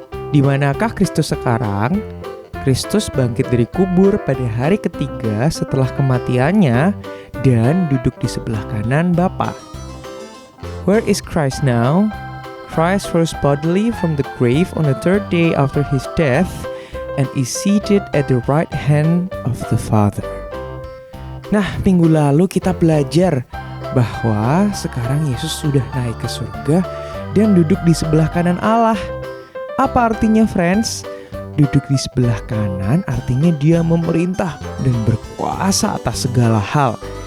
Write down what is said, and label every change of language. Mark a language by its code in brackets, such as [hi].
[id] Di manakah Kristus sekarang? Kristus bangkit dari kubur pada hari ketiga setelah kematiannya dan duduk di sebelah kanan Bapa. [en] Where is Christ now? Christ rose bodily from the grave on the third day after his death and is seated at the right hand of the Father. [id] Nah, minggu lalu kita belajar bahwa sekarang Yesus sudah naik ke surga dan duduk di sebelah kanan Allah. Apa artinya, friends? Duduk di sebelah kanan artinya dia memerintah dan berkuasa atas segala hal.